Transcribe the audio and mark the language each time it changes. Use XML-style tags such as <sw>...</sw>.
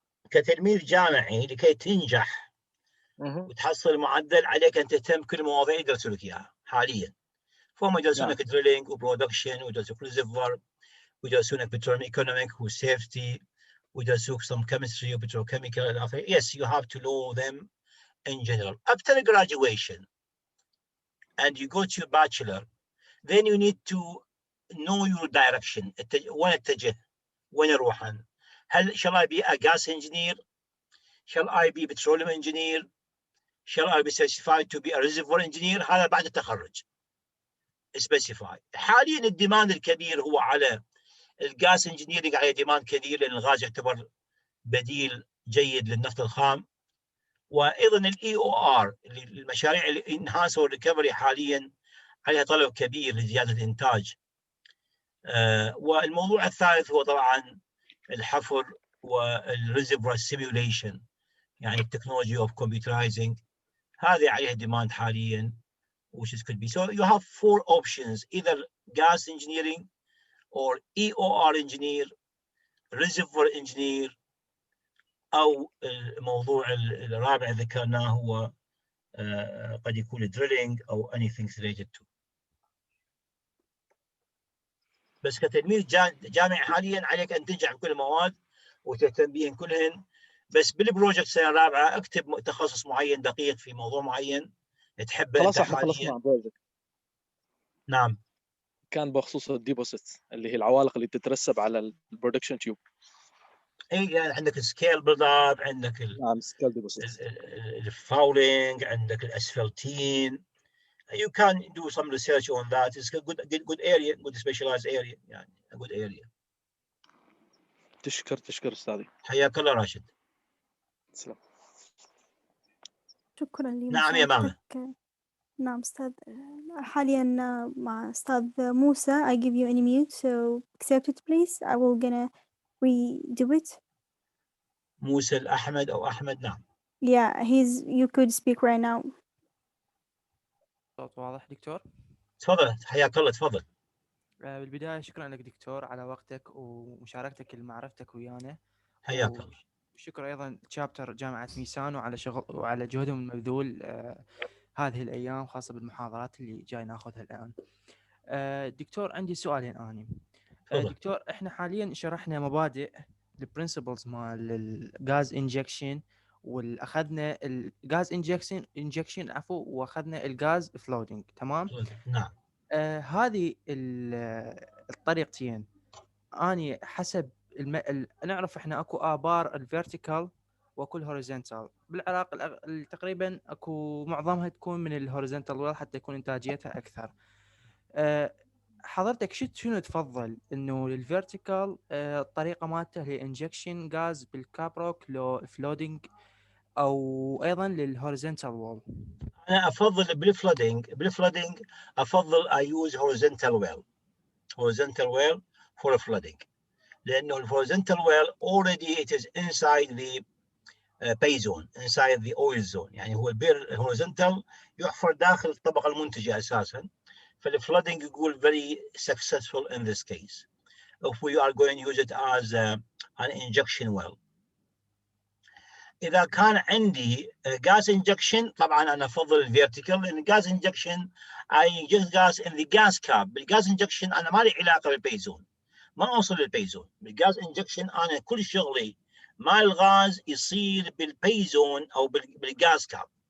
<ar>كتلميذ جامعي لكي تنجح وتحصل معدل عليك أن تهتم بكل مواضيع يدرسوا لك إياها حاليا. فهم يدرسونك دريلينج وبرودكشن ويدرسوك ريزرفوار ويدرسونك بتروليوم ايكونوميك وسيفتي ويدرسوك some chemistry وبتروكيميكال إلى آخره.</ar> <en>Yes, you have to know them in general. After graduation and you go to your bachelor, then you need to know your direction.</en> <ar>وين اتجه؟ وين اروح أنا؟ هل shall I be a gas engineer?</ar> <en>Shall I be petroleum engineer? Shall I be certified to be a reservoir engineer?</en> <ar>هذا بعد التخرج. specify. حاليا الديماند الكبير هو على الغاز انجينيرنج، على ديماند كبير لان الغاز يعتبر بديل جيد للنفط الخام. وايضا الاي او ار، المشاريع الانهانس والريكفري حاليا عليها طلب كبير لزياده الانتاج. والموضوع الثالث هو طبعا الحفر والريزرفوار سيميوليشن، يعني التكنولوجي اوف كمبيوترايزنج، هذه عليها ديماند حاليا which is could be.</ar> <en>So you have four options: either gas engineering or EOR engineer, reservoir engineer، او الموضوع الرابع ذكرناه هو قد يكون drilling او anything related to.</en> <ar>بس كتلميذ جامعي حاليا عليك ان تنجح بكل المواد وتهتم بهن كلهن. بس بالبروجكت السنه الرابعه اكتب تخصص معين دقيق في موضوع معين تحبه. خلاص احنا خلصنا بروجكت. نعم. كان بخصوص الديبوزيت اللي هي العوالق اللي تترسب على البرودكشن تيوب. اي يعني عندك السكيل بيلد اب، عندك نعم سكيل ديبوزيت، الفاولينج، عندك الاسفلتين.</ar> <en>You can do some research on that. It's a good area, good specialized area يعني a good area.</en> <ar>تشكر استاذي. حياك الله راشد. سلام. شكرا لي. نعم يا ماما. نعم أستاذ. حاليا مع أستاذ موسى.</ar> <en>I give you any mute, so accept it please. I will gonna redo it.</en> <ar>موسى الأحمد أو أحمد. نعم.</ar> <en>Yeah, you could speak right now.</en> <ar>صوت واضح دكتور؟ تفضل حياك الله تفضل. بالبداية شكرا لك دكتور على وقتك ومشاركتك لمعرفتك ويانا. حياك الله. وشكرا أيضا تشابتر جامعة ميسان وعلى جهدهم المبذول هذه الأيام، خاصة بالمحاضرات اللي جاي ناخذها الآن. دكتور عندي سؤالين أنا. دكتور احنا حاليا شرحنا مبادئ البرنسبلز مال الغاز انجكشن واخذنا الغاز انجكشن عفوا، واخذنا الغاز فلودنج. تمام. نعم. هذه الطريقتين اني حسب نعرف احنا اكو ابار الفيرتيكال واكو الهوريزونتال. بالعراق تقريبا اكو معظمها تكون من الهوريزونتال ويل حتى يكون انتاجيتها اكثر. حضرتك شنو تفضل، انه الفيرتيكال الطريقه مالته هي انجكشن غاز بالكابروك لو فلودنج، او ايضا للهوريزونتال وول؟</ar> <en>انا افضل بالفلودنج افضل I use horizontal well for flooding، لانه الهوريزونتال well already it is inside the pay zone, inside the oil zone.</en> <ar>يعني هو الهوريزونتال يحفر داخل الطبقه المنتجه اساسا.</ar> <en>فالفلودنج يقول very successful in this case if we are going to use it as an injection well. اذا كان عندي gas injection طبعا انا افضل الفيرتيكال، لان gas injection I inject gas in the gas cap.</en> <ar>بالgas injection انا ما لي علاقه بالبيزون، ما اوصل للبيزون. بالgas injection انا كل شغلي مع الغاز يصير بالبيزون او بالغاز كاب.</ar>